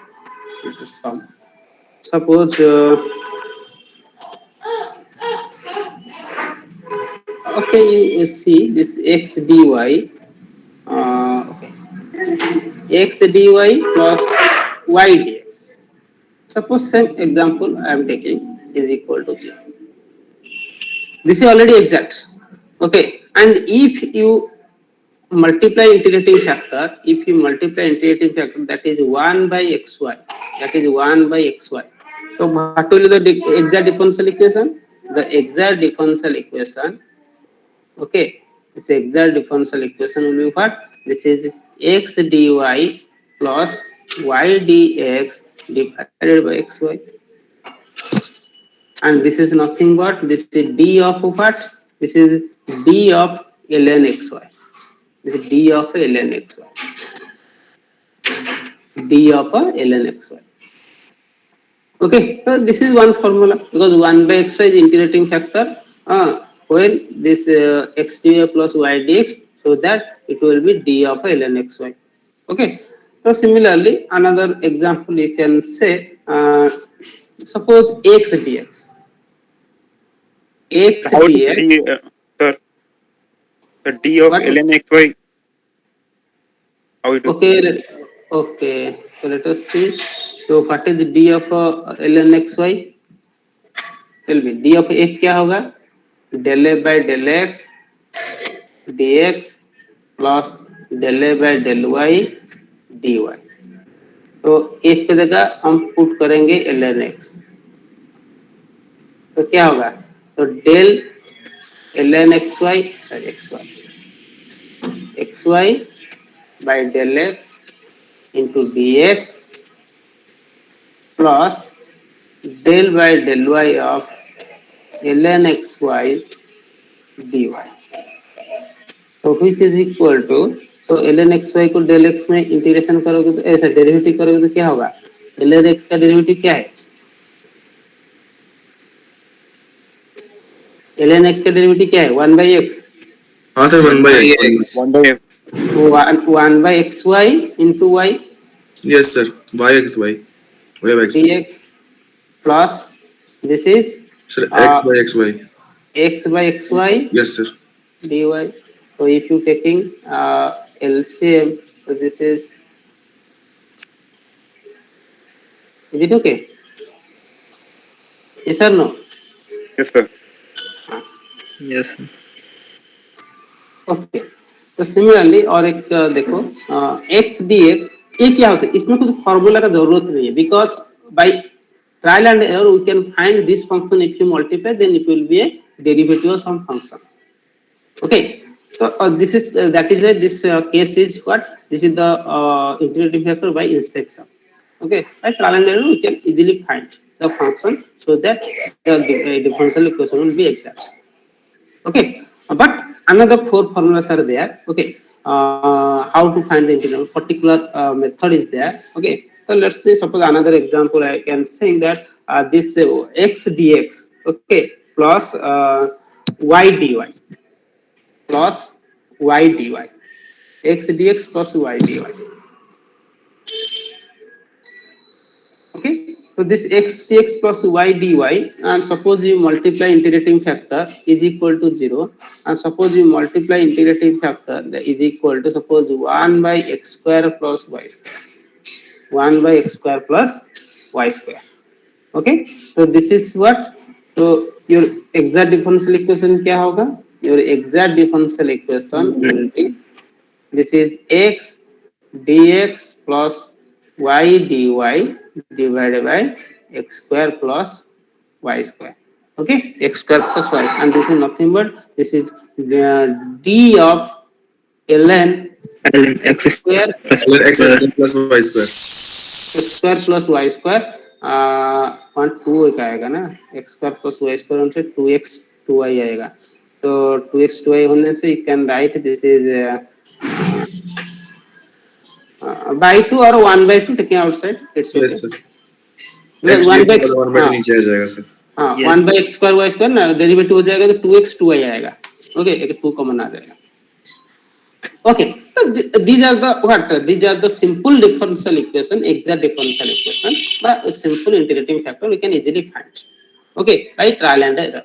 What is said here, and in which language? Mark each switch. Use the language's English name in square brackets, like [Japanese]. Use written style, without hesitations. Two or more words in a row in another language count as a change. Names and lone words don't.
[English] Suppose okay, you see this x dy. Okay, x dy plus y dx. Suppose same example I am taking is equal to 0. This is already exact. Okay, and if you multiply integrating factor, that is 1 by xy. That is 1 by xy. So what will be the exact differential equation? The exact differential equation. Okay, this exact differential equation will be what? This is x dy plus y dx divided by xy. And this is nothing but this is d of what? This is d of ln xy. This is d of ln xy. D of ln xy. Okay, so this is one formula because 1 by xy is integrating factor when this x dy plus y dx, so that it will be d of ln xy. Okay, so similarly, another example you can say, suppose x dx. X How to dx. d, sir, the d of What? ln xy? How it will be? Okay. So let us see. So what is d of ln xy? Tell me, d of x [Hindi] क्या होगा? [English] Del a by del x dx plus del a by del y dy. [Hindi] तो एक की जगह हम पुट करेंगे ln x, तो क्या होगा, तो डेल ln xy [English] xy by del x into dx plus del by del y of ln xy dy, तो which is equal to, [Hindi] तो ln xy को del x में इंटीग्रेशन करोगे तो ऐसा डेरिवेटिव करोगे तो क्या होगा, ln x का डेरिवेटिव क्या है, ln x का डेरिवेटिव क्या है, [English] 1 by x, [Hindi] हाँ सर [English] 1 by x 1 by x. 1 by xy into y yes sir y x y whatever x dx plus this is sir x uh, by x y x by xy yes sir dy. So if you taking LCM, so this is it okay? Yes or no? Yes, sir. Yes. ओके, [Hindi] तो सिमिलरली और एक देखो x dx, ये क्या होता है, इसमें कुछ फॉर्मूला का जरूरत नहीं है, [English] because by trial and error we can find this function, if you multiply then it will be a derivative of some function. Okay, so this is that is why this case is what, this is the integrating factor by inspection. Okay, by trial and error we can easily find the function so that the differential equation will be exact. Okay, but another four formulas are there. Okay, how to find the integral, particular method is there. Okay, so let's say suppose another example I can say that this x dx, okay, plus y dy plus y dy, x dx plus y dy. Okay, so this x dx plus y dy, and suppose you multiply integrating factor is equal to 0, and suppose you multiply integrating factor that is equal to, suppose 1 by x square plus y square, 1 by x square plus y square. Okay, so this is what, so your exact differential equation [Hindi] क्या होगा, [English] your exact differential equation will be, this is x dx plus y dy divided by x square plus y square. Okay, x square plus y, and this is nothing but this is the d of ln Ln x square plus ln x plus square plus y square x square plus y square, 2 [Hindi] एक आएगा ना, [English] x square plus y square [Hindi] हमसे 2x 2y आएगा, तो 2x 2y होने से [English] you can write this is by 2 or 1 by 2 taking outside, it's okay. yes sir because x 1 dx by [Hindi] का 1 by 2 नीचे आ जाएगा सर हाँ [English] Yes. 1 by x square y square [Hindi] ना डेरिवेटिव हो जाएगा तो 2x 2y आएगा. ओके, एक 2 कॉमन आ जाएगा. [English] Okay, so these are the what, these are the simple differential equation, exact differential equation by a simple integrating factor we can easily find. Okay, by trial and error.